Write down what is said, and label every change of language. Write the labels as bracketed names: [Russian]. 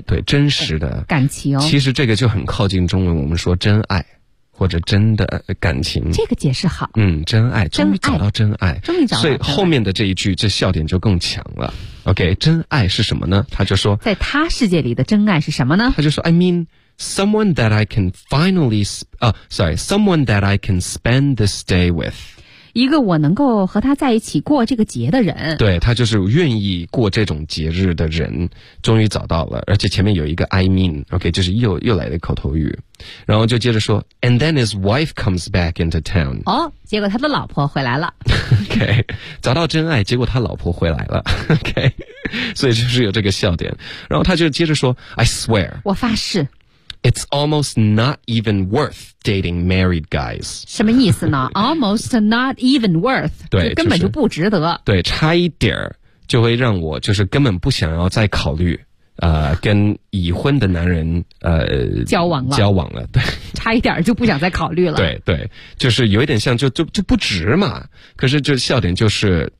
[Chinese] 嗯、对，真实的。感情。其实这个就很靠近中文，我们说真爱，或者真的感情。这个解释好。嗯，真爱，终于找到真爱。终于找到。所以后面的这一句，这笑点就更强了。 OK, 真爱是什么呢？他就说。在他世界里的真爱是什么呢？他就说 [English] I mean,Someone that I can finally, someone that I can spend this day with. [Chinese] 一个我能够和他在一起过这个节的人。对，他就是愿意过这种节日的人，终于找到了，而且前面有一个 [English] I mean, okay, [Chinese] 就是又来的口头语。然后就接着说 [English] ,and then his wife comes back into town. [Chinese] 哦，结果他的老婆回来了。 okay, 找到真爱，结果他老婆回来了。okay, 所以就是有这个笑点。然后他就接着说 , [English] I swear. [Chinese] 我发誓。 [English] It's almost not even worth dating married guys. [Chinese] 什么意思呢 [English] ？Almost not even worth. [Chinese] 对，根本就不值得。对，差一点就会让我就是根本不想要再考虑跟已婚的男人交往了。交往了，对。差一点就不想再考虑了。对对，就是有一点像就不值嘛。可是就笑点就是。